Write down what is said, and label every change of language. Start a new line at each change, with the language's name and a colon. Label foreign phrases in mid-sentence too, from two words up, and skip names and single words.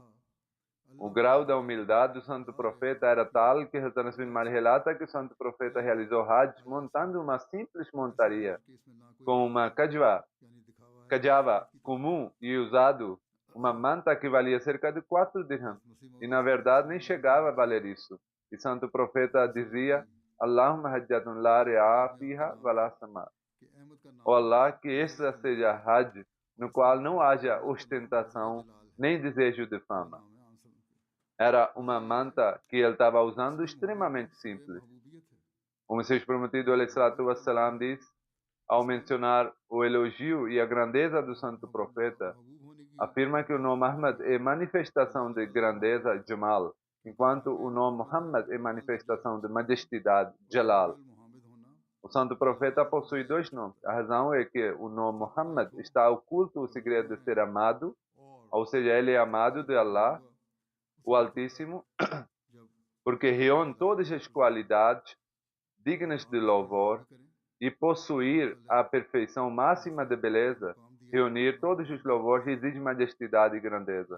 Portuguese: O grau da humildade do santo profeta era tal que Hazrat bin Malik relata que o santo profeta realizou Hajj montando uma simples montaria com uma cajava comum e usado uma manta que valia cerca de 4 dirhams. E na verdade nem chegava a valer isso. E santo profeta dizia:
Arabic: اللهم حجة لا رياء فيها ولا سمعة.
Portuguese: Ó Allah, que esta seja Hajj no qual não haja ostentação nem desejo de fama. Era uma manta que ele estava usando extremamente simples. O Messias prometido,
Arabic: عليه الصلاة والسلام,
Portuguese: diz, ao mencionar o elogio e a grandeza do santo profeta, afirma que o nome Ahmad é manifestação de grandeza, Jamal, enquanto o nome Muhammad é manifestação de majestade, Jalal. O santo profeta possui 2 nomes. A razão é que o nome Muhammad está oculto o segredo de ser amado, ou seja, ele é amado de Allah, o Altíssimo, porque reúne todas as qualidades dignas de louvor e possuir a perfeição máxima de beleza, reunir todos os louvores exige majestade e grandeza.